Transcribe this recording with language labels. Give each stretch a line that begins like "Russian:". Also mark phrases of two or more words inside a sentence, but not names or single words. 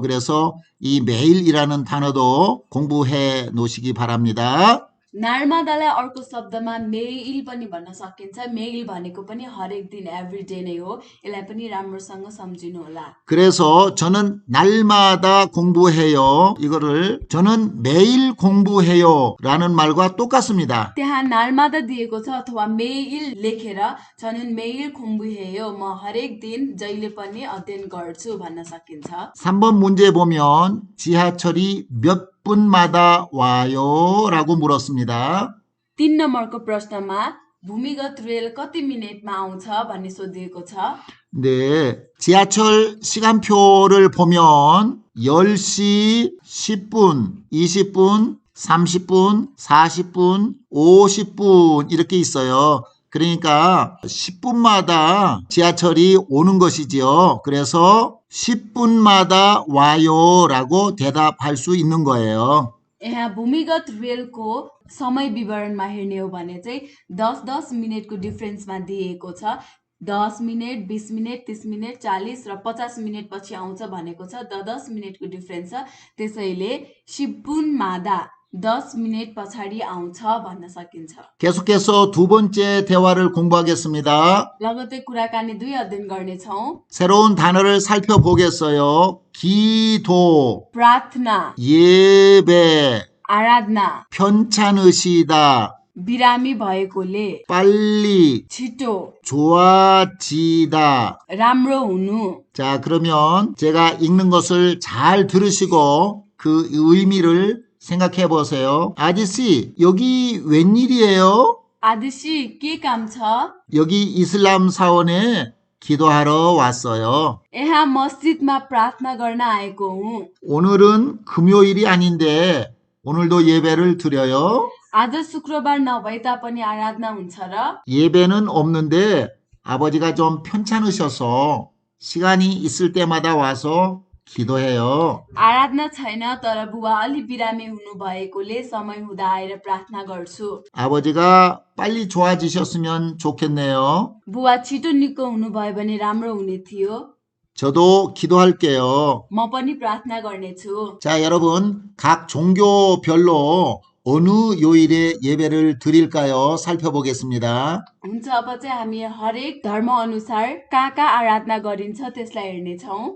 Korean: 그래서 이 매일이라는 단어도 공부해 놓으시기 바랍니다.
Nepali: नालमादालाई अर्को शब्दमा मेइल पनि भन्न सकिन्छ। मेइल भनेको पनि हरेक दिन
English: every day
Nepali: नै हो। यसलाई पनि राम्रोसँग सम्झिनु होला।
Korean: 그래서 저는 날마다 공부해요. 이거를 저는 매일 공부해요 라는 말과 똑같습니다.
Nepali: त्यहाँ नालमादा दिएको छ अथवा मेइल लेखेर
Korean: 저는 매일 공부해요,
Nepali: म हरेक दिन जहिले पनि अध्ययन गर्छु भन्न सकिन्छ।
Korean: 3번 문제 보면 지하철이 몇 분마다 와요? 라고 물었습니다.
Nepali: 3 नम्बरको प्रश्नमा भूमिगत रेल कति मिनेटमा आउँछ भन्ने सोधिएको छ।
Korean: 네, 지하철 시간표를 보면 10시 10분, 20분, 30분, 40분, 50분 이렇게 있어요. 그러니까 10분마다 지하철이 오는 것이지요. 그래서 10분마다 와요 라고 대답할 수 있는 거예요.
Nepali: यहाँ भूमिगत रेलको समय विवरणमा हेर्ने हो भने चाहिँ 10-10 मिनेटको डिफरेन्समा दिएको छ। 10 मिनेट, 20 मिनेट, 30 मिनेट, 40 र 50 मिनेट पछि आउँछ भनेको छ। 10 मिनेटको डिफरेन्स छ। त्यसैले 10분마다 10 मिनेट पछाडि आउँछ भन्न सकिन्छ।
Korean: 계속해서 두 번째 대화를 공부하겠습니다.
Nepali: लगतै कुराकानी 2 अध्ययन गर्नेछौँ।
Korean: 새로운 단어를 살펴보겠어요. 기도,
Nepali: प्रार्थना,
Korean: 예배,
Nepali: आराधना,
Korean: 편찮으시다,
Nepali: बिरामी भएकोले,
Korean: 빨리,
Nepali: छिटो,
Korean: 좋아지다.
Nepali: राम्रो हुनु।
Korean: 자, 그러면 제가 읽는 것을 잘 들으시고 그 의미를 생각해 보세요. 아저씨, 여기 웬일이에요?
Nepali: आदिशी के काम छ?
Korean: 여기 이슬람 사원에 기도하러 왔어요.
Nepali: यहाँ मस्जिदमा प्रार्थना गर्न आएको हुँ।
Korean: 오늘은 금요일이 아닌데 오늘도 예배를 드려요.
Nepali: आज शुक्रबार नभए तापनि आराधना हुन्छ र?
Korean: 예배는 없는데 아버지가 좀 편찮으셔서 시간이 있을 때마다 와서 기도해요.
Nepali: आराधना छैन तर बुबा अलि बिरामी हुनुभएकोले समय हुँदा आएर प्रार्थना गर्छु।
Korean: 아버지가 빨리 좋아지셨으면 좋겠네요.
Nepali: बुबा छिटो निको हुनुभयो भने राम्रो हुने थियो।
Korean: 저도 기도할게요.
Nepali: म पनि प्रार्थना गर्नेछु।
Korean: 자, 여러분, 각 종교별로 어느 요일에 예배를 드릴까요? 살펴보겠습니다.
Nepali: हुन्छ अब चाहिँ हामी हरेक धर्म अनुसार कहाँ कहाँ आराधना गरिन्छ त्यसलाई हेर्नेछौँ।